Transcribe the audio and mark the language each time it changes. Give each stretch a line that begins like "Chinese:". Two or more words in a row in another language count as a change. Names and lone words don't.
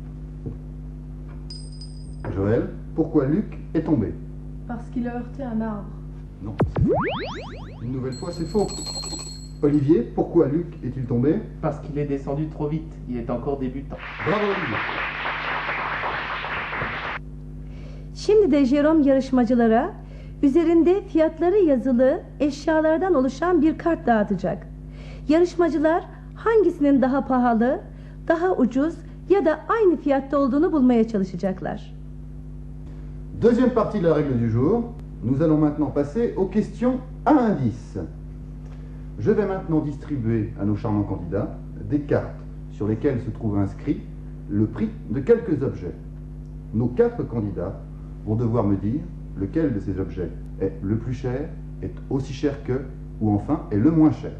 French: Joël, pourquoi Luc est tombé? Parce qu'il a heurté un arbre. Non, c'est faux. Une nouvelle fois, c'est faux. Olivier, pourquoi Luc est-il tombé? Parce qu'il est descendu trop vite, il est encore débutant. Bravo Olivier.
Turkish: Şimdi de Jérôme yarışmacılara üzerinde fiyatları yazılı eşyalardan oluşan bir kart dağıtacak. Yarışmacılar hangisinin daha pahalı, daha ucuz ya da aynı fiyatta olduğunu bulmaya çalışacaklar.
French: Deuxième partie de la règle du jour, nous allons maintenant passer aux questions à indice. Je vais maintenant distribuer à nos charmants candidats des cartes sur lesquelles se trouve inscrit le prix de quelques objets. Nos 4 candidats vont devoir me dire lequel de ces objets est le plus cher, est aussi cher que, ou enfin est le moins cher.